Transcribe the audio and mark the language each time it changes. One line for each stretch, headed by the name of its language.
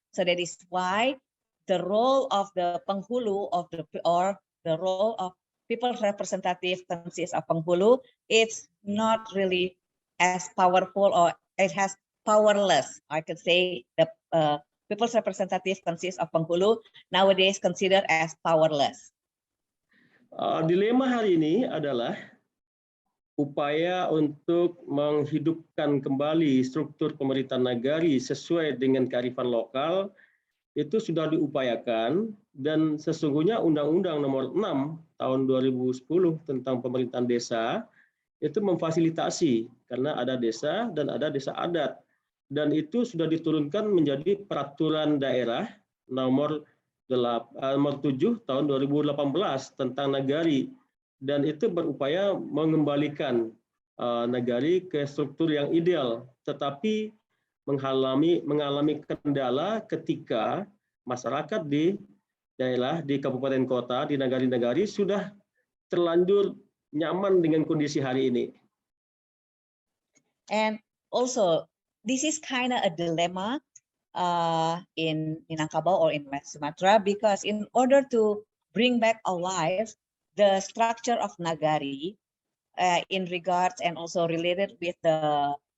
English: So that is why the role of the penghulu or the role of people's representative consists of penghulu, it's not really as powerful, or it has powerless. I could say the people's representative consists of penghulu, nowadays considered as powerless.
Indonesian: Dilema hari ini adalah upaya untuk menghidupkan kembali struktur pemerintahan nagari sesuai dengan kearifan lokal itu sudah diupayakan, dan sesungguhnya Undang-Undang Nomor 6 Tahun 2010 tentang pemerintahan desa itu memfasilitasi, karena ada desa dan ada desa adat, dan itu sudah diturunkan menjadi peraturan daerah nomor 7 tahun 2018 tentang nagari, dan itu berupaya mengembalikan nagari ke struktur yang ideal, tetapi mengalami kendala ketika masyarakat di daerah, di kabupaten kota, di nagari-nagari sudah terlanjur nyaman dengan kondisi hari ini.
English: And also, this is kind of a dilemma in Minangkabau or in West Sumatra, because in order to bring back alive the structure of nagari in regards and also related with the